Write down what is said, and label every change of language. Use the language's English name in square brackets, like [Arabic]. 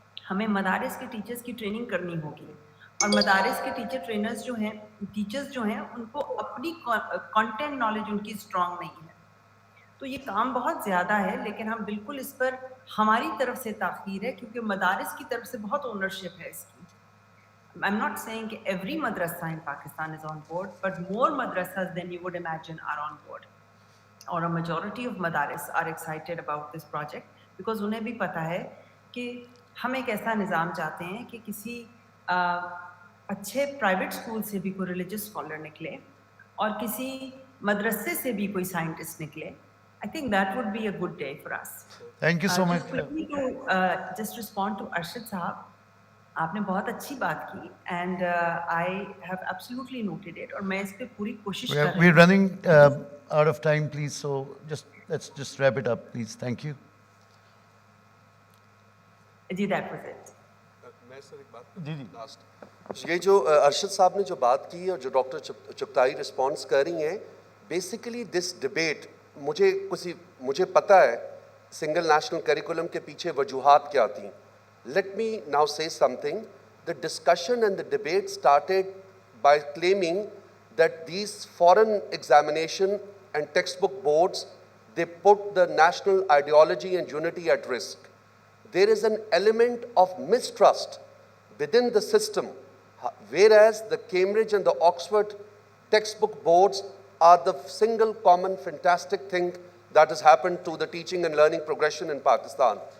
[Urdu] ہمیں مدارس کے ٹیچرز کی ٹریننگ کرنی ہوگی, اور مدارس کے ٹیچرز جو ہیں ان کو اپنی کانٹینٹ نالج ان کی اسٹرانگ نہیں ہے. تو یہ کام بہت زیادہ ہے, لیکن ہم بالکل اس پر ہماری طرف سے تاخیر ہے, کیونکہ مدارس کی طرف سے بہت اونرشپ ہے اس کی. [English] I'm not saying that every madrasa in Pakistan is on board, but more madrasas than you would imagine are on board. [Urdu] اور [English] a majority of madaris are excited about this project because [Urdu] انہیں بھی پتہ ہے کہ ہم ایک ایسا نظام چاہتے ہیں کہ کسی اچھے پرائیویٹ اسکول سے بھی کوئی ریلیجس اسکالر نکلے اور کسی مدرسے سے بھی کوئی سائنٹسٹ نکلے. [English] I think that would be a good day for us. Thank you so much. Just respond to Arshad Sahab. [Urdu] آپ نے بہت اچھی بات کی, [English] and I have absolutely noted it, [Urdu] اور میں اس پہ پوری کوشش کر رہی ہوں. [English] We're running out of time, please, so let's just wrap it up, please. Thank you. جی that was it. [Urdu] میں سر ایک بات لاسٹ, یہ جو ارشد صاحب نے جو بات کی اور جو ڈاکٹر چغتائی رسپانس کر رہی ہیں, [English] basically this debate, [Urdu] مجھے پتہ ہے سنگل نیشنل کریکولم کے پیچھے وجوہات کیا تھیں. [English] Let me now say something. The discussion and the debate started by claiming that these foreign examination and textbook boards, they put the national ideology and unity at risk. There is an element of mistrust within the system, whereas the Cambridge and the Oxford textbook boards are the single common fantastic thing that has happened to the teaching and learning progression in Pakistan.